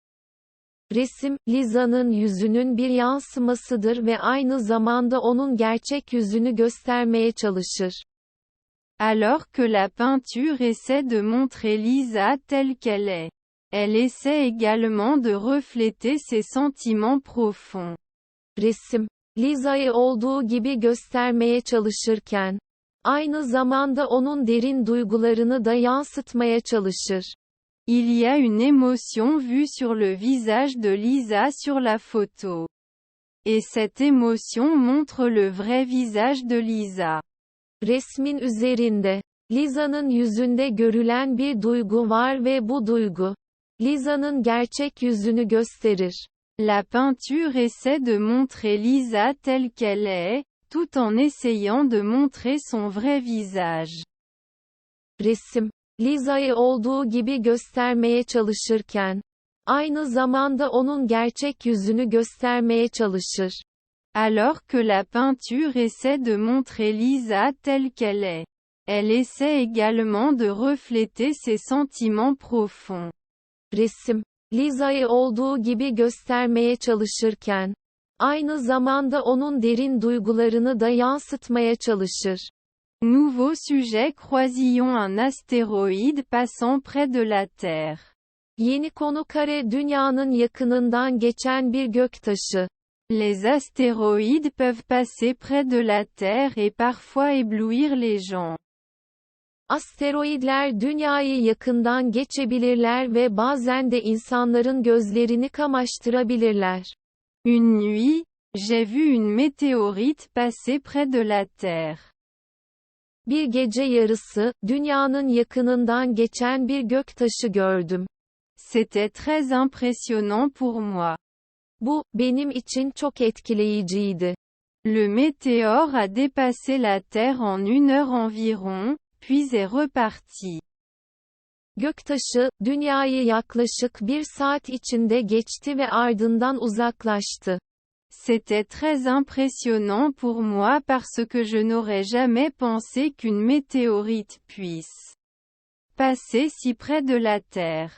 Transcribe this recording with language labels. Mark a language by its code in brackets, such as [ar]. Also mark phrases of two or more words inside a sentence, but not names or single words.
[tr] Resim, Lisa'nın yüzünün bir yansımasıdır ve aynı zamanda onun gerçek yüzünü göstermeye çalışır. [fr] Alors que la peinture essaie de montrer Lisa telle qu'elle est. Elle essaie également de refléter ses sentiments profonds. [tr] Resim, Lisa'yı olduğu gibi göstermeye çalışırken, aynı zamanda onun derin duygularını da yansıtmaya çalışır. [fr] Il y a une émotion vue sur le visage de Lisa sur la photo. Et cette émotion montre le vrai visage de Lisa. [tr] Resmin üzerinde, Lisa'nın yüzünde görülen bir duygu var ve bu duygu, Lisa'nın gerçek yüzünü gösterir. [fr] La peinture essaie de montrer Lisa telle qu'elle est, tout en essayant de montrer son vrai visage. [tr] Resim, Lisa'yı olduğu gibi göstermeye çalışırken, aynı zamanda onun gerçek yüzünü göstermeye çalışır. [fr] Alors que la peinture essaie de montrer Lisa telle qu'elle est. Elle essaie également de refléter ses sentiments profonds. [tr] Resim, Lisa'yı olduğu gibi göstermeye çalışırken, aynı zamanda onun derin duygularını da yansıtmaya çalışır. [fr] Nouveau sujet: Croisillon. Un astéroïde passant près de la Terre. [tr] Yeni konu kare dünyanın yakınından geçen bir göktaşı. [fr] Les astéroïdes peuvent passer près de la Terre et parfois éblouir les gens. [tr] Asteroidler dünyayı yakından geçebilirler ve bazen de insanların gözlerini kamaştırabilirler. [fr] Une nuit, j'ai vu une météorite passer près de la Terre. [tr] Bir gece yarısı, dünyanın yakınından geçen bir göktaşı gördüm. [fr] C'était très impressionnant pour moi. [tr] Bu, benim için çok etkileyiciydi. [fr] Le météore a dépassé la Terre en 1 heure environ, puis est reparti. [tr] Göktaşı, dünyayı yaklaşık 1 saat içinde geçti ve ardından uzaklaştı. [fr] C'était très impressionnant pour moi parce que je n'aurais jamais pensé qu'une météorite puisse passer si près de la Terre.